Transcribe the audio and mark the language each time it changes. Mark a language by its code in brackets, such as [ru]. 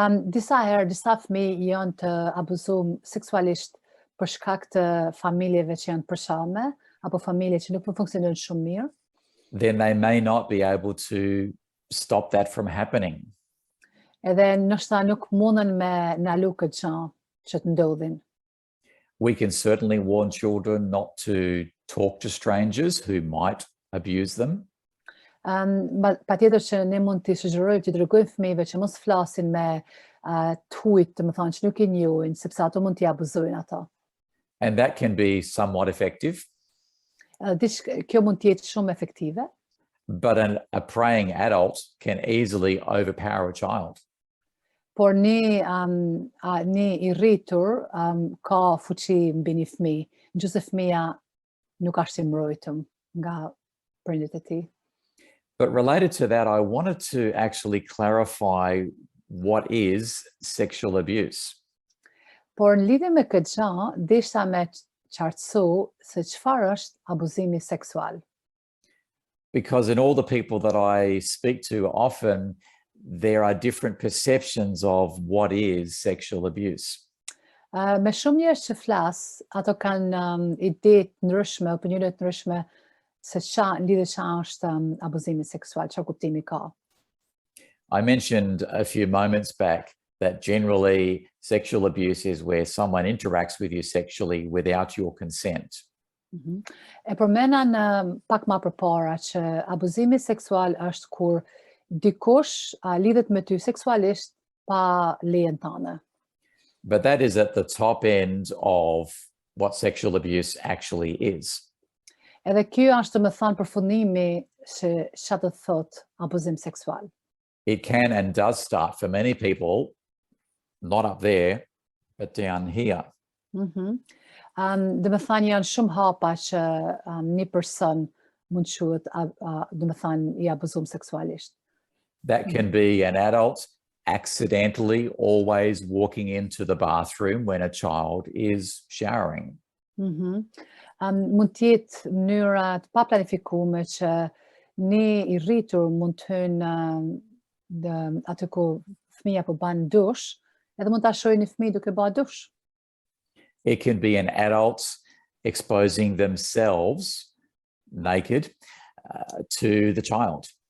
[sq] Disa herë, disa fëmijë janë të abuzuar seksualisht për shkak të familjeve që janë përshame apo familje që nuk po funksionojnë shumë mirë. [en] then they may not be able to stop that from happening. [sq] Edhe ndoshta nuk mundën me ndalu këtë gjë që të ndodhin. [en] We can certainly warn children not to talk to strangers who might abuse them. [sq] Patjetër që ne mund t'i sugjerojmë, t'i tregojmë fëmijëve që mos flasin me të huajt, domethënë që nuk i njohin, sepse ato mund t'i abuzojnë ata. [en] And that can be somewhat effective, [sq] Kjo mund të jetë shumë efektive, [en] but a praying adult can easily overpower a child. [sq] por një i rritur ka fuqi mbi një fëmijë, nëse fëmia nuk është i mbrojtur nga prindërit e tij. [en] But related to that, I wanted to actually clarify what is sexual abuse. [sq] Por në lidhje me këtë gjë, desha me qartësu se çfarë është abuzimi seksual. [en] Because in all the people that I speak to, often there are different perceptions of what is sexual abuse. [sq] Me shumë njerëz që flas, ato kanë ide të ndryshme, opinione të ndryshme se lidhje çfarë është abuzimi seksual, çfarë kuptimi ka. [en] I mentioned a few moments back that generally sexual abuse is where someone interacts with you sexually without your consent. [sq] E përmena në pak ma përpara që abuzimi seksual është kur dikush lidhet me ty seksualisht pa lejen tënde. [en] But that is at the top end of what sexual abuse actually is. [sq] Edhe ky është më thënë përfundimi se çfarë do të thotë abuzim seksual. [en] It can and does start for many people, not up there, but down here. [sq] Dhe më thënë janë shumë hapa që një person mund quhet dhe më thënë I abuzum seksualisht. [en] That can be an adult accidentally always walking into the bathroom when a child is showering. [sq] Mund të jetë mënyra të paplanifikuar që një I rritur mund të hynë aty ku fëmia po bën dush, edhe mund ta shohë një fëmijë duke bërë dush. [en] It can be an adult exposing themselves naked to the child.